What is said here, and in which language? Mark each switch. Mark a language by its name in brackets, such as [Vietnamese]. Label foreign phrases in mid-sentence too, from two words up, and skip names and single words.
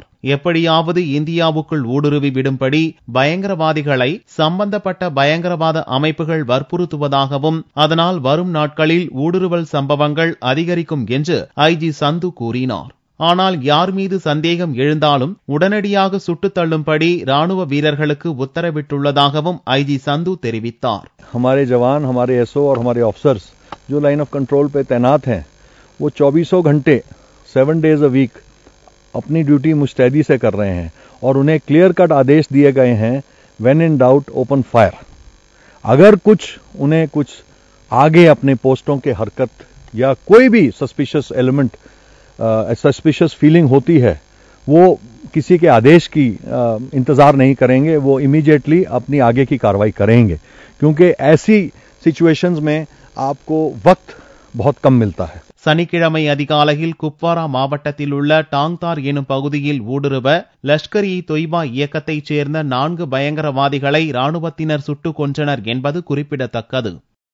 [Tamil] எப்படியாவது இந்தியாவுக்குள் ஊடுருவி விடும்படி பயங்கரவாதிகளை சம்பந்தப்பட்ட பயங்கரவாத அமைப்புகள் வற்புறுத்துவதாகவும், அதனால் வரும் நாட்களில் ஊடுருவல் சம்பவங்கள் அதிகரிக்கும் என்று ஐஜி சந்து கூறினார். ஆனால் யார் மீது சந்தேகம் எழுந்தாலும் உடனடியாக சுட்டுத் தள்ளும்படி ராணுவ வீரர்களுக்கு உத்தரவிட்டுள்ளதாகவும் ஐஜி சந்து தெரிவித்தார். [Hindi] हमारे जवान, हमारे एसओ और हमारे ऑफिसर्स जो लाइन ऑफ कंट्रोल पे तैनात हैं, वो 24 घंटे [English] 7 days a week [Hindi] अपनी ड्यूटी मुस्तैदी से कर रहे हैं और उन्हें [English] clear cut [Hindi] आदेश दिए गए हैं, [English] when in doubt open fire. [Hindi] अगर उन्हें कुछ आगे अपने पोस्टों के हरकत या कोई भी [English] suspicious element, suspicious feeling [Hindi] होती है, वो किसी के आदेश की इंतजार नहीं करेंगे, वो इमीडिएटली अपनी आगे की कार्रवाई करेंगे, क्योंकि ऐसी सिचुएशंस में आपको वक्त बहुत कम मिलता है. [Tamil] சனிக்கிழமை அதிகாலையில் குப்வாரா மாவட்டத்தில் உள்ள டாங்தார் எனும் பகுதியில் ஊடுருவ லஷ்கர்-இ-தொய்பா இயக்கத்தைச் சேர்ந்த 4 பயங்கரவாதிகளை ராணுவத்தினர் சுட்டுக் கொன்றனர் என்பது குறிப்பிடத்தக்கது.